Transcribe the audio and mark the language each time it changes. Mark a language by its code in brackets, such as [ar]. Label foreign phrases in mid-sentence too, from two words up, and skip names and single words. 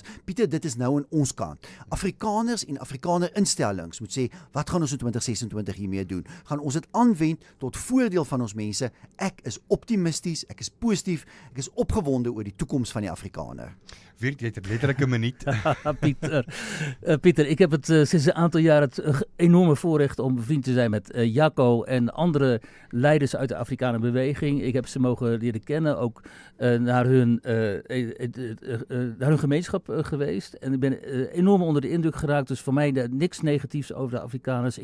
[af] Pieter, dit is nou aan ons kant. Afrikaners en Afrikaner instellings moet sê, wat gaan ons in 2026 hiermee doen? Gaan ons dit aanwend tot voordeel van ons mense? Ek is optimisties, ek is positief, ek is opgewonde oor die toekoms van die Afrikaner. Wiert, jy het letterlik 'n minuut. [nl] Pieter, ik heb het sinds een aantal jaar het enorme voorrecht om bevriend te zijn met Jaco en andere leiders uit de Afrikaner beweging. Ik heb ze mogen leren kennen, ook naar hun gemeenschap geweest. En ik ben enorm onder de indruk geraakt. Dus voor mij niks negatiefs over de Afrikaners.